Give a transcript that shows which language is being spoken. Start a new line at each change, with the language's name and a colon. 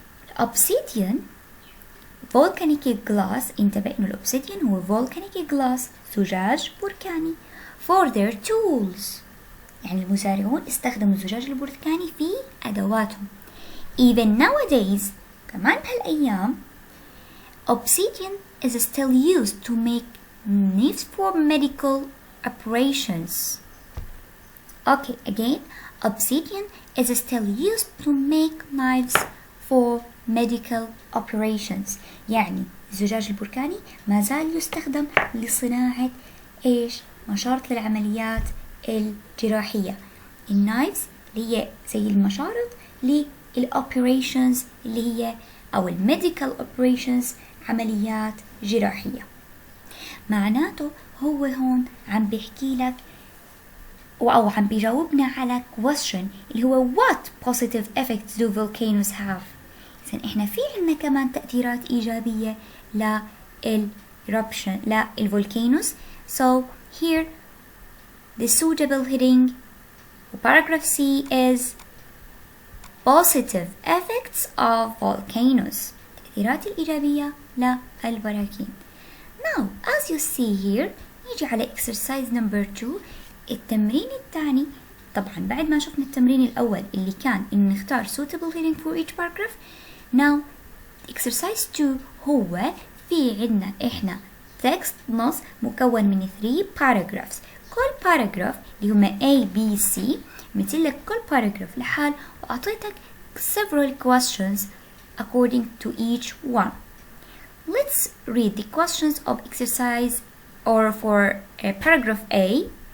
Arabic: الأوبسيديان
English: volcanic glass،
Arabic: انتبه إنه الأوبسيديان هو volcanic glass زجاج بركاني
English: for their tools،
Arabic: يعني المزارعون استخدموا الزجاج البركاني في أدواتهم.
English: Even nowadays
Arabic: كمان بهالأيام
English: obsidian is still used to make knives for medical operations. Okay, again, obsidian is still used to make knives for medical operations.
Arabic: يعني الزجاج البركاني ما زال يستخدم لصناعة إيش؟ مشارط للعمليات الجراحية. النايفز اللي هي زي المشارط للأوبريشنز اللي هي أو الميديكال اوبريشنز، عمليات جراحية. معناته هو هون عم بيحكي لك أو عم بيجاوبنا على question اللي هو
English: what positive effects do volcanoes have.
Arabic: إذن إحنا في عنا كمان تأثيرات إيجابية للربشن للvolcanoes.
English: So here the suitable heading paragraph C is positive effects of volcanoes،
Arabic: التأثيرات الإيجابية للبراكين.
English: Now as you see here
Arabic: نيجي على
English: exercise number 2.
Arabic: التمرين الثاني، طبعا بعد ما شفنا التمرين الأول اللي كان إن نختار
English: suitable heading for each paragraph. Now exercise 2
Arabic: هو في عندنا إحنا text نص مكون من 3 paragraphs. كل paragraph اللي هما A B C مثل لك كل paragraph لحال وأعطيتك several questions according to each one.
English: Let's read the questions of exercise or for paragraph A.